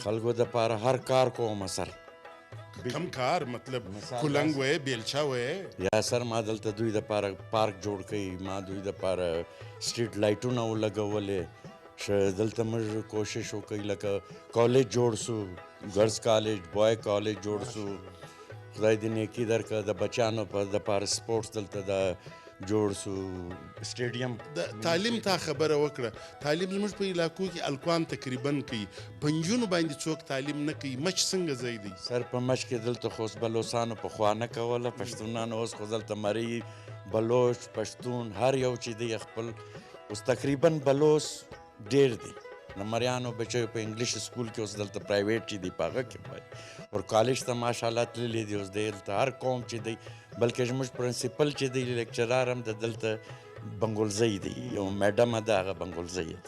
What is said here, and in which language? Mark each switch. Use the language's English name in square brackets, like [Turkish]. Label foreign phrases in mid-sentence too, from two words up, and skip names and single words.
[Pashto] خلکو دپاره هر کار کوم سر. کم کار مطلب کلنګ وی، بیلچا وی؟ یا سر ما دلته دوی دپاره پارک جوړ کړي، ما دوی دپاره [English] street lights [Pashto] ولګولې، دلته موږ کوشش وکړئ لکه کالج جوړ سو، [English] girls college, boys college [Pashto] جوړ سو، خدای دې نیکي درکړه، د بچیانو په دپاره سپورټس دلته د جوړ سو، سټیډیم. د تعلیم تا خبره وکړه، تعلیم زموږ په علاقو کې الکوان تقریبا کوي، پنجونو باندې څوک تعلیم نه کوي، مچ څنګه ځای دی؟ سر په مچ کې دلته خو اوس بلوڅانو پخوا نه کوله، پښتونانو اوس خو دلته مري، بلوچ، پښتون، هر یو چې دی خپل، اوس تقریبا بلوڅ ډېر دی، نو مریانو بچیو په [English] English school [Pashto] کې اوس دلته پرایویټ چې دی په هغه کې وایي او کالج ته ماشاءالله تللی دی اوس دلته هر قوم چې دی بلکې زموږ پرنسپل چې دی لیکچرار هم د دلته بنګولزی دی یو میډم ده هغه بنګولزی ده.